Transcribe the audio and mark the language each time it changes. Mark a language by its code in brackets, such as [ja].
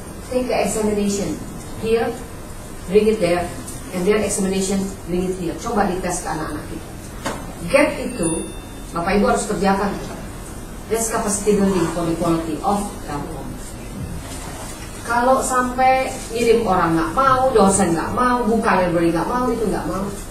[en] Take the examination here, bring it there, and their examination bring it here. [id] Coba dites ke anak-anak kita. Gap itu, Bapak Ibu harus kerjakan. [en] That's capacity building for the quality of Telkom. [id] Kalau sampai ngirim orang nggak mau, dosen nggak mau, buka library nggak mau, itu nggak mau.